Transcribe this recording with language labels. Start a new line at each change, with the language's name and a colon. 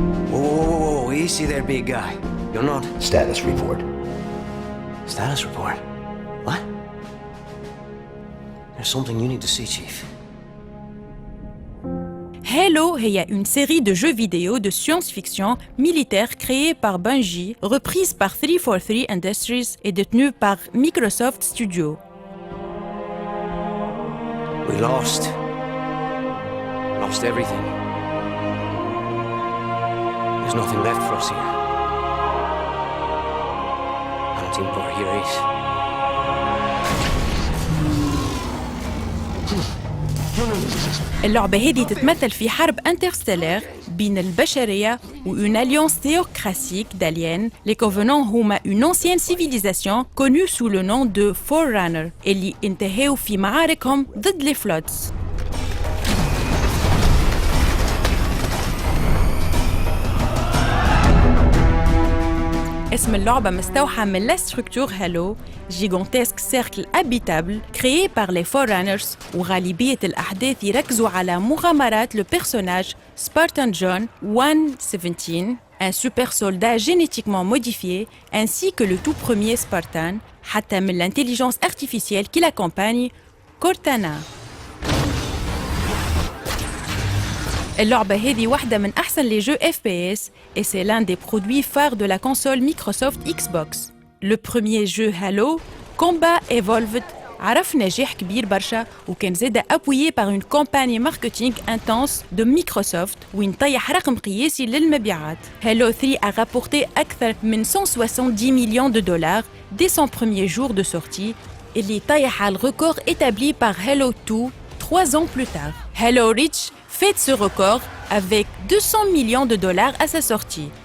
English: Whoa, easy there, big guy. You're not... Status report. Status report? What? There's something you need to see, Chief.
French: Halo
Arabic: هي
French: une série de jeux vidéo de science-fiction militaire créée par Bungie, reprise par 343 Industries et détenue par Microsoft Studios.
English: We lost everything. There's nothing left for us here. I don't think we're here, Ace.
Arabic: اللعبة هذه تتمثل في حرب انترستيلر بين البشرية و
French: une alliance théocratique d'aliens. Les Covenants
Arabic: هما
French: une ancienne civilisation connue sous le nom de Forerunner
Arabic: اللي انتهوا في معاركهم ضد
French: les Floods.
Arabic: اسم اللعبة مستوحى من
French: la structure Halo, gigantesque cercle habitable créé par les Forerunners
Arabic: وغالبية الأحداث يركزوا على مغامرات
French: le personnage Spartan John 117, un super soldat génétiquement modifié, ainsi que le tout premier Spartan,
Arabic: حتى من
French: l'intelligence artificielle qui l'accompagne, Cortana.
Arabic: اللعبة هذه واحدة من أحسن
French: les jeux FPS et c'est l'un des produits phares de la console Microsoft Xbox. Le premier jeu Halo, Combat Evolved,
Arabic: عرف نجاح كبير برشا وكان زاد
French: appuyé par une campagne marketing intense de Microsoft
Arabic: وين طيح رقم قياسي للمبيعات.
French: Halo 3 a rapporté
Arabic: أكثر من
French: 170 millions de dollars dès son premier jour de sortie
Arabic: اللي طيح على
French: le record établi par Halo 2 3 ans plus tard. Halo Reach fête ce record avec 200 millions de dollars à sa sortie.